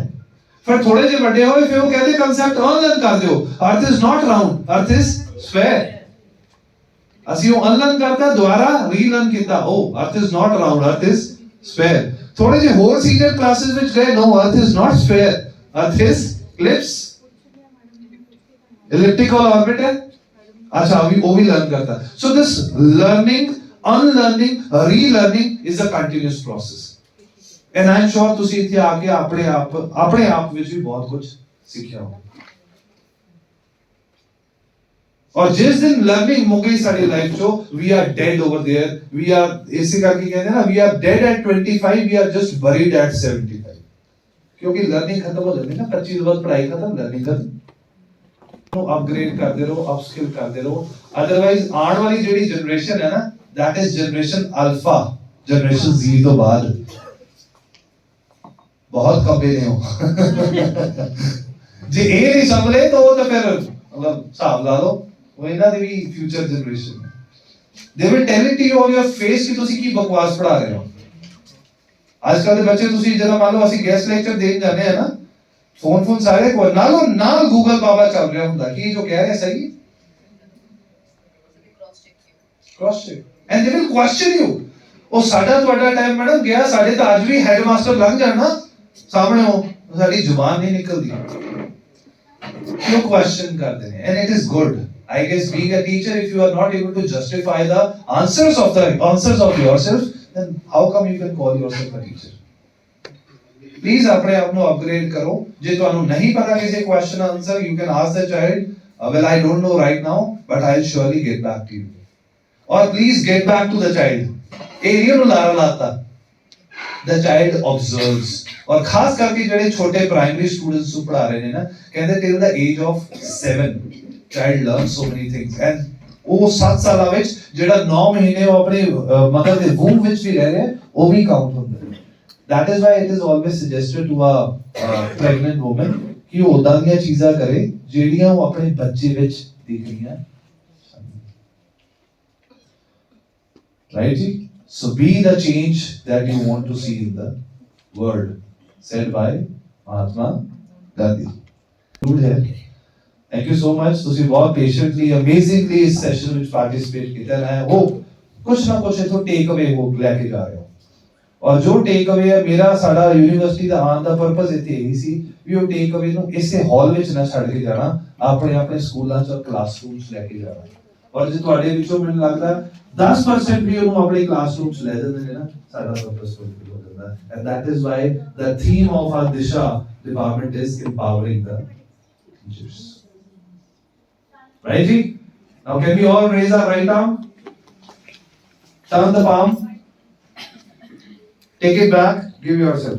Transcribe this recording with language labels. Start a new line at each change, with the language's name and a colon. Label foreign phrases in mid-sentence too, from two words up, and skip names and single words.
Punjabi: ਫਿਰ ਥੋੜੇ ਜਿਹੇ ਵੱਡੇ ਹੋਏ ਫਿਰ ਉਹ ਕਹਿੰਦੇ
English: concept unlearn
Punjabi: ਕਰ ਦਿਓ,
English: earth is not round, earth is sphere.
Punjabi: ਅਸੀਂ ਉਹ ਅਨਲਰਨ ਕਰਤਾ, ਦੁਬਾਰਾ ਰੀਲਰਨ ਕੀਤਾ, ਉਹ
English: earth is not round, earth is sphere.
Punjabi: ਥੋੜੇ ਜਿਹੇ ਹੋਰ
English: senior classes
Punjabi: ਵਿੱਚ ਗਏ,
English: no earth is not sphere, earth is ellipse, elliptical orbit
Punjabi: ਹੈ।
Hindi: अच्छा वो भी लर्न करता है।
English: So this learning, unlearning, relearning is a continuous process. And I'm sure
Punjabi: ਤੁਸੀਂ ਇੱਥੇ ਆ ਕੇ ਆਪਣੇ ਆਪ ਵਿੱਚ ਵੀ ਬਹੁਤ ਕੁਝ ਸਿੱਖਿਆ ਹੋ। ਔਰ ਜਿਸ ਦਿਨ ਲਰਨਿੰਗ ਮੁੱਕ ਗਈ ਸਾਡੀ ਲਾਈਫ ਚੋਂ,
English: we are dead over there, we are
Punjabi: ਇਸੇ ਕਰਕੇ ਕਹਿੰਦੇ ਨਾ
English: we are dead at 25, we are just buried at 75।
Punjabi: ਕਿਉਂਕਿ ਲਰਨਿੰਗ ਖਤਮ ਹੋ ਜਾਂਦੀ ਨਾ, 25 ਤੋਂ ਬਾਅਦ ਪੜ੍ਹਾਈ ਖਤਮ, ਲਰਨਿੰਗ ਖਤਮ।
Hindi: अपग्रेड करते रहो, अपस्किल करते रहो। अदरवाइज आने वाली ਜਿਹੜੀ जनरेशन है ना,
English: that is generation alpha, generation Z
Punjabi: ਤੋਂ ਬਾਅਦ ਬਹੁਤ ਕਮੇ ਨੇ ਹੋ। ਜੇ ਇਹ ਨਹੀਂ ਸੰਭਲੇ ਤਾਂ ਉਹ ਤਾਂ ਫਿਰ ਮਤਲਬ ਹਿਸਾਬ ਲਾ ਲਓ, ਉਹ ਇਹਨਾਂ ਦੀ ਵੀ
English: future generation
Punjabi: ਹੈ।
English: they will tell it to you on your face
Punjabi: ਕਿ ਤੁਸੀਂ ਕੀ ਬਕਵਾਸ ਪੜਾ ਰਹੇ ਹੋ। ਅੱਜ ਕੱਲ ਦੇ ਬੱਚੇ ਤੁਸੀਂ ਜਦੋਂ ਮੰਨ ਲਓ ਅਸੀਂ
English: guest lecture
Punjabi: ਦੇਣ ਜਾਂਦੇ ਆ ਨਾ,
Hindi: फोन सारे को नालों नाल गूगल बाबा चल रहा होता कि जो कह रहे हैं सही,
English: cross check and they will question you.
Punjabi: ਉਹ ਸਾਡਾ ਤੁਹਾਡਾ
English: time madam
Punjabi: ਗਿਆ, ਸਾਡੇ ਤਾਂ ਅੱਜ ਵੀ ਹੈਡਮਾਸਟਰ ਲੰਘ ਜਾਣਾ ਸਾਹਮਣੇ, ਉਹ ਸਾਡੀ ਜ਼ੁਬਾਨ ਨਹੀਂ ਨਿਕਲਦੀ, ਕਿਉਂ ਕੁਐਸਚਨ ਕਰਦੇ ਨੇ।
English: and it is good, I guess being a teacher, if you are not able to justify the answers of yourself, then how come you can call yourself a teacher?
Hindi: प्लीज अपने आप को अपग्रेड करो।
Punjabi: जे ਤੁਹਾਨੂੰ ਨਹੀਂ ਪਤਾ ਕਿਸੇ ਕੁਐਸਚਨ ਆਨਸਰ,
English: you can ask the child, well I don't know right now but I'll surely get back to you, or please get back to the child।
Punjabi: ਇਹ ਨੂੰ ਲਾਰਾ ਲਾਤਾ,
English: the child observes।
Hindi: और खास करके
Punjabi: ਜਿਹੜੇ ਛੋਟੇ
English: primary students
Punjabi: ਨੂੰ ਪੜ੍ਹਾ ਰਹੇ ਨੇ ਨਾ, ਕਹਿੰਦੇ
English: till the age of 7 child learns so many things।
Punjabi: and ਉਹ 7 ਸਾਲਾਂ ਵਿੱਚ ਜਿਹੜਾ 9 ਮਹੀਨੇ ਉਹ ਆਪਣੇ ਮਦਰ ਦੇ ਵੂਮ ਵਿੱਚ ਵੀ ਰਹਿ ਰਹੇ, ਉਹ ਵੀ ਕਾਊਂਟ ਹੁੰਦਾ।
English: That is why it is always suggested to a pregnant woman
Punjabi: ਕਿ ਵੋ ਉਦਾਂ ਦੀਆਂ ਚੀਜ਼ਾਂ ਕਰੇ ਜਿਹੜੀਆਂ ਉਹ ਆਪਣੇ ਬੱਚੇ ਵਿੱਚ ਦੇਖਣੀਆਂ।
English: Right ji? So be the change that you want to see in the world, said by Mahatma Gandhi।
Punjabi: Good है।
English: Thank you so much।
Punjabi: ਤੁਸੀਂ ਬਹੁਤ
English: patiently, amazingly
Punjabi: ਇਸ session ਵਿੱਚ participate ਕੀਤਾ ਹੈ। hope ਕੁਛ ਨਾ ਕੁਛ ਇਥੋਂ
English: take away
Punjabi: ਹੋ ਲੈ ਕੇ ਜਾ ਰਹੇ ਹੋ। ਔਰ ਜੋ
English: take away
Punjabi: ਹੈ, ਮੇਰਾ ਸਾਡਾ ਯੂਨੀਵਰਸਿਟੀ ਦਾ ਆਉਣ ਦਾ ਪਰਪਸ ਇੱਥੇ ਇਹੀ ਸੀ ਵੀ ਉਹ
English: take away
Punjabi: ਨੂੰ ਇਸੇ ਹਾਲ ਵਿੱਚ ਨਾ ਛੱਡ ਕੇ ਜਾਣਾ, ਆਪਣੇ ਸਕੂਲਾਂ ਚ ਕਲਾਸਰੂਮਸ ਲੈ ਕੇ ਜਾਣਾ। ਔਰ ਜੇ ਤੁਹਾਡੇ ਵਿੱਚੋਂ ਮੈਨੂੰ ਲੱਗਦਾ 10% ਵੀ ਉਹਨੂੰ ਆਪਣੇ ਕਲਾਸਰੂਮਸ ਲੈ ਜਾਂਦੇ ਨੇ ਨਾ, ਸਾਡਾ ਪਰਪਸ ਫੁਲਫਿਲ ਹੋ ਜਾਂਦਾ।
English: ਐਂਡ that is why the theme of our Disha department is empowering the teachers। Right ji? Now can we all raise our right arm? Turn the palm. Take it back, give yourself.